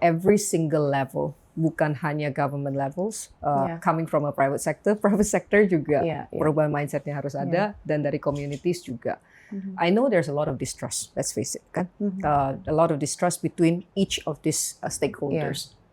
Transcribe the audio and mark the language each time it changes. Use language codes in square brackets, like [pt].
[en] every single level, [id] bukan hanya [en] government levels. Yeah. Coming from a private sector juga [id] Iya, iya. perubahan mindsetnya harus ada dan dari communities juga. [en] I know there's a lot of distrust. Let's face it, kan? A lot of distrust between each of these stakeholders.